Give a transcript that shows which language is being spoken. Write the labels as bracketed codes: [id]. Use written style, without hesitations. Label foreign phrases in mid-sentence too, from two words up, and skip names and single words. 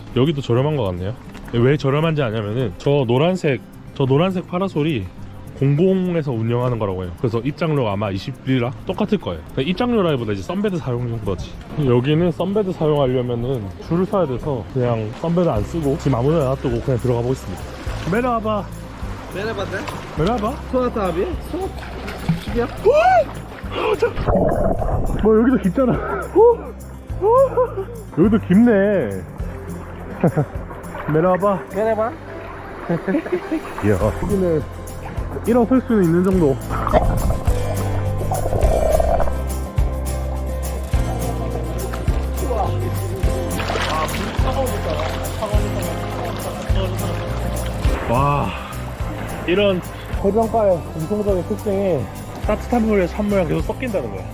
[ko] 여기도 저렴한 것 같네요. 왜 저렴한지 아냐면은 저 노란색 파라솔이 공공에서 운영하는 거라고 해요. 그래서 입장료가 아마 20리라 똑같을 거예요. 입장료라기보다 이제 썬베드 사용 정도지. 여기는 썬베드 사용하려면은 줄을 서야 돼서 그냥 썬베드 안 쓰고 지금 아무데나 놔두고 그냥 들어가 보겠습니다. [tr] 메라바. 메라바? Suat abi. Suat. [ko] 뭐 여기도 깊잖아. 여기도 깊네. 메라바. [tr] Merhaba. [ko] 이야, 여기는 일어설 수는 있는 정도. 와, 이런 해변가의 공통적인 특징이 따뜻한 물에 찬물이랑 계속 섞인다는 거야.